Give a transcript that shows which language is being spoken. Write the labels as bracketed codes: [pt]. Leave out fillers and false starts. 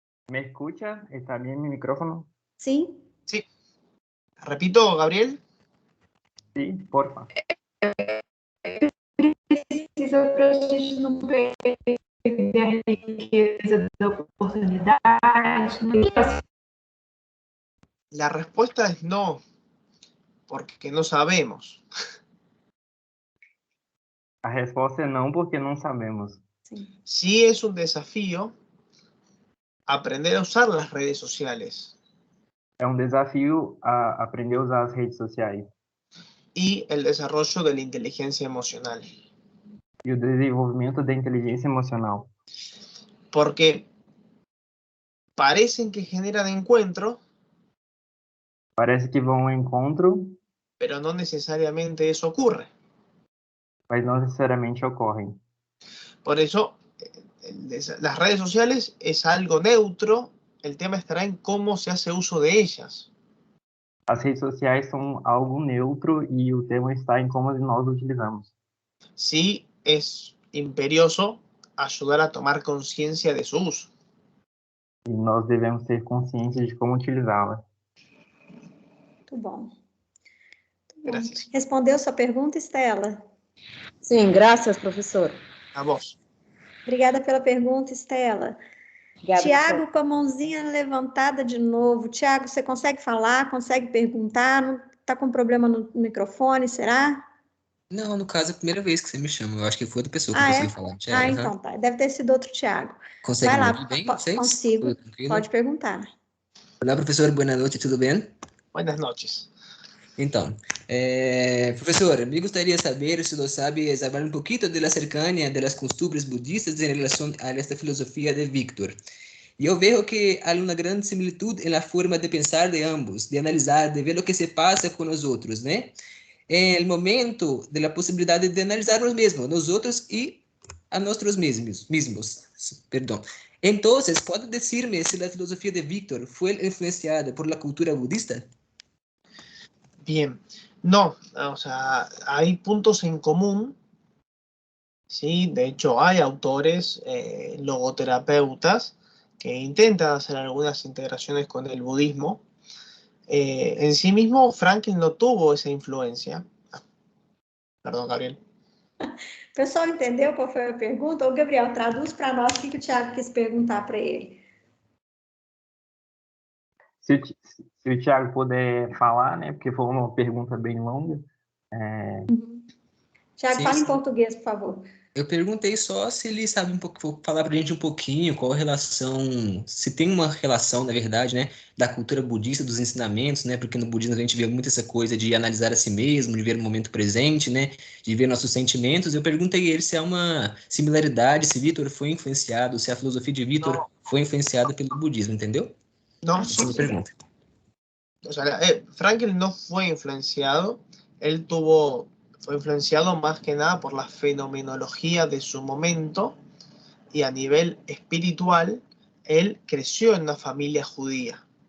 [es] ¿Me escucha? ¿Está bien mi micrófono? [pt] Sim. [es] Sí. Repito, Gabriel. Sí, porfa. [pt] Precisa para a gente não perder a riqueza da oportunidade. [es] La respuesta es no, porque no sabemos. [pt] A resposta é não, porque não sabemos. [es] Sí es un desafío aprender a usar las redes sociales. [pt] É um desafio a aprender a usar as redes sociais. [es] Y el desarrollo de la inteligencia emocional. [pt] E o desenvolvimento da inteligência emocional. [es] Porque parecen que generan encuentro. [pt] Parece que vão ao encontro. [es] Pero no necesariamente eso ocurre. [pt] Mas não necessariamente ocorrem. [es] Por eso, las redes sociales es algo neutro. El tema estará en cómo se hace uso de ellas. [pt] As redes sociais são algo neutro e o tema está em como nós utilizamos. [es] Sí, es imperioso ayudar a tomar conciencia de su uso. [pt] E nós devemos ter consciência de como utilizá-la. Muito bom. [es] Gracias. [pt] Respondeu sua pergunta, Estela? Sim, graças, professor. [es] A vos. [pt] Obrigada pela pergunta, Estela. Tiago, com a mãozinha levantada de novo. Tiago, você consegue falar? Consegue perguntar? Não está com problema no microfone, será? Não, no caso é a primeira vez que você me chama. Eu acho que foi outra pessoa que conseguiu falar. Thiago, então tá. Deve ter sido outro Tiago. Consegue Vai lá, me ouvir bem, vocês? Consigo. Pode perguntar. Olá, professor. Boa noite, tudo bem? [es] Buenas noches. [pt] Então, professor, me gostaria de saber se você sabe falar um pouquinho da [es] cercanía de las costumbres budistas [pt] em relação a esta filosofia de Víctor. E eu vejo que há uma grande similitud na forma de pensar de ambos, de analisar, de ver o que se passa com os outros, né? [es] En el momento de la posibilidad de analizarnos mismos, nosotros y a nosotros mismos. Perdón. Entonces, ¿puede decirme si la filosofía de Víctor fue influenciada por la cultura budista? Bien. No, o sea, hay puntos en común. Sí, de hecho, hay autores, logoterapeutas, que intentan hacer algunas integraciones con el budismo. En sí mismo, Franklin no tuvo esa influencia. [pt] Perdão, Gabriel. O pessoal entendeu qual foi a pergunta? Ô, Gabriel, traduz para nós o que o Thiago quis perguntar para ele. Se o Thiago puder falar, né? Porque foi uma pergunta bem longa. Thiago, fala em português, por favor. Eu perguntei só se ele sabe falar pra gente um pouquinho qual a relação, se tem uma relação, na verdade, né, da cultura budista, dos ensinamentos, né, porque no budismo a gente vê muito essa coisa de analisar a si mesmo, de ver o momento presente, né, de ver nossos sentimentos. Eu perguntei a ele se há uma similaridade, se Vitor foi influenciado, se a filosofia de Vitor foi influenciada pelo budismo, entendeu? [es] No, [pt] Essa é a minha pergunta. [es] o sea, Frankl no fue influenciado, él fue influenciado más que nada por la fenomenología de su momento y a nivel espiritual, él creció en una familia judía.